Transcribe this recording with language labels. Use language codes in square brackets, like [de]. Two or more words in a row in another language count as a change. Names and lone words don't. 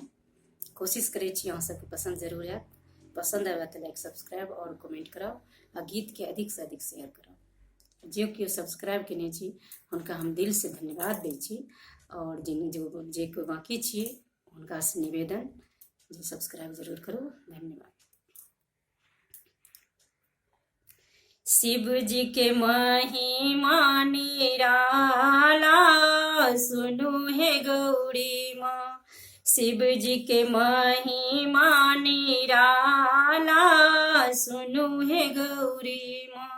[mai] कोशिश करै छी अहाँ सबके पसंद जरूर आयत। पसंद आवे तो [en] like subscribe [mai] और कमेंट कराओ आ गीत के अधिक से अधिक शेयर कराओ। जे केओ सब्सक्राइब केने छी हुनका हम दिल से धन्यवाद दै छी और जे केओ बाकी छी हुनका से निवेदन जे सब्सक्राइब जरूर करू। धन्यवाद। शिव जी के महिमा निराला सुनो हे गौरी माँ। शिव जी के महिमा निराला सुनो हे गौरी माँ।